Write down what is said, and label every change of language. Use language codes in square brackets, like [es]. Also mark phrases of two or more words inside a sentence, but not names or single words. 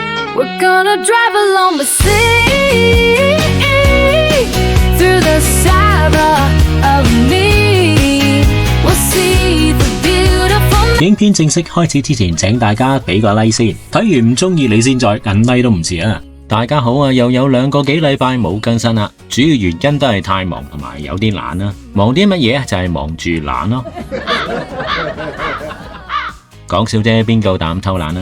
[en] We're gonna drive along the sea through the Sahara of me. We'll see the beautiful. [yue] 影片正式開始之前，請大家俾個 like 先。睇完唔中意你先再撳 like 都唔遲啊！大家好啊，又有2個幾禮拜冇更新啦，主要原因都係太忙同埋有啲懶啦。忙啲乜嘢？就係忙住懶咯。講笑啫，邊夠膽偷懶啊？